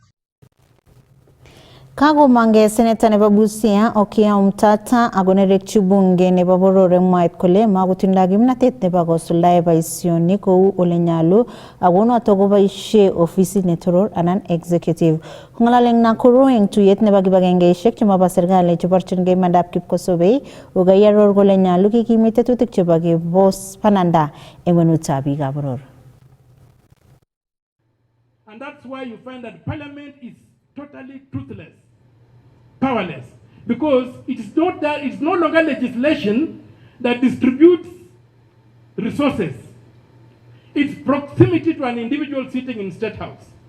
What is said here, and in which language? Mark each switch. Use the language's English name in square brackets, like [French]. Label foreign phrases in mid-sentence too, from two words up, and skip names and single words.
[Kalenjin] Kakomang'e seneta nebo Busia Okiya Omtata ako nerekyi bunge nebo boror eng mwaet kole makotindoi kimnatet nebo kosuldae boisionik kou ole nyalu ako noto koboisie ofisit netoror anan executive. Kong'alal eng Nakuru eng tuyet nebo kibagengeisiek chemabo serikali cheborchingei imandab kipkosobei kokiaror kole nyalu kekimit tetutik chebo kebos bananda eng kwenutab biikab boror. [English] And that's why you find that parliament is totally toothless, powerless, because it's no longer legislation that distributes resources. It's proximity to an individual sitting in State House.